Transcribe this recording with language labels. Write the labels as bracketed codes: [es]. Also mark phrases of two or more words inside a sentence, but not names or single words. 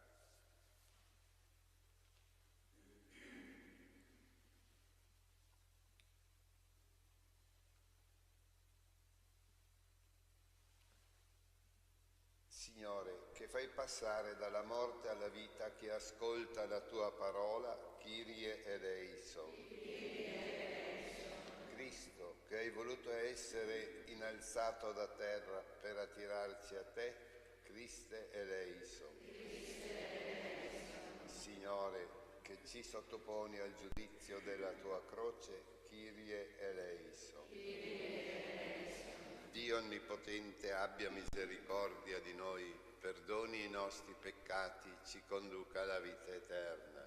[it] Signore, che fai passare dalla morte alla vita chi ascolta la tua parola, [el] Κύριε ἐλέησον. [it] Cristo, che hai voluto essere innalzato da terra per attirarci a te, [el] Χριστὲ ἐλέησον. [it] Signore, che ci sottoponi al giudizio della tua croce, [el] Κύριε ἐλέησον. [it] Dio Onnipotente abbia misericordia di noi, perdoni i nostri peccati, ci conduca alla vita eterna.